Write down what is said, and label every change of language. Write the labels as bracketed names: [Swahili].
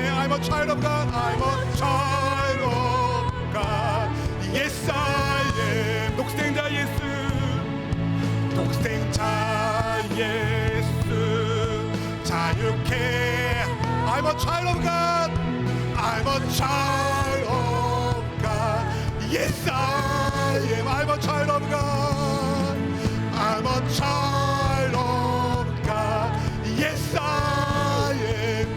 [English] I'm a child of God, I'm a child of God, yes I am. [Korean] 독생자 예수, 독생자 예수, 자유케. [English] I'm a child of God, I'm a child of God, yes I am. I'm a child of God, I'm a child of God, yes I am.